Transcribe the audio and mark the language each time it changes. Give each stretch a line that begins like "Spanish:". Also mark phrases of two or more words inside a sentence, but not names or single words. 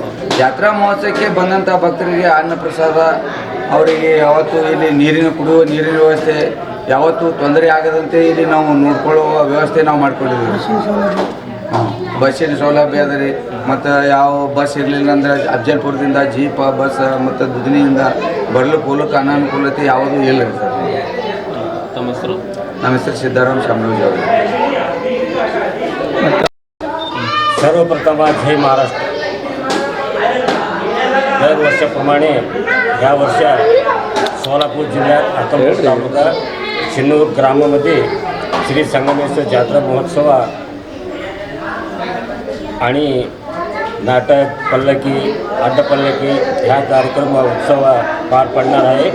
Kannada: ಜಾತ್ರಾ ಮಹೋತ್ಸವಕ್ಕೆ ಬಂದಂಥ ಭಕ್ತರಿಗೆ ಅನ್ನ ಪ್ರಸಾದ, ಅವರಿಗೆ ಯಾವತ್ತೂ ಇಲ್ಲಿ ಕುಡಿಯುವ ನೀರಿನ ವ್ಯವಸ್ಥೆ ಯಾವತ್ತೂ ತೊಂದರೆ ಆಗದಂತೆ ಇಲ್ಲಿ ನಾವು ನೋಡ್ಕೊಳ್ಳುವ ವ್ಯವಸ್ಥೆ ನಾವು ಮಾಡ್ಕೊಂಡಿದ್ದೀವಿ. ಬಸ್ಸಿನ ಸೌಲಭ್ಯ ಅದ ರೀ. ಮತ್ತು ಯಾವ ಬಸ್ ಇರಲಿಲ್ಲ ಅಂದರೆ ಅಫ್ಜಲ್ಪುರದಿಂದ ಜೀಪ ಬಸ್ ಮತ್ತು ದುಧನಿಯಿಂದ ಬರ್ಲಿಕ್ಕೆ ಹೋಗ್ಲಿಕ್ಕೆ ಅನಾನುಕೂಲತೆ ಯಾವುದೂ ಇಲ್ಲ ರೀ ಸರ್. ತಮ್ಮ ಹೆಸರು? ನಮ್ಮ ಹೆಸರು ಸಿದ್ದಾರಾಮ್ ಶಾಮರಾಜ್ ಅವರು.
Marathi: सर्वप्रथम जय महाराष्ट्र. दरवर्षाप्रमाणे या वर्षी सोलापूर जिल्ह्यात अक्कलकोट तालुका शिन्नूर ग्रामामध्ये श्री संगमेश्वर जात्रा महोत्सव आणि नाटक, पल्लकी, अड्डपल्लकी ह्या कार्यक्रम उत्सव पार पडणार आहे.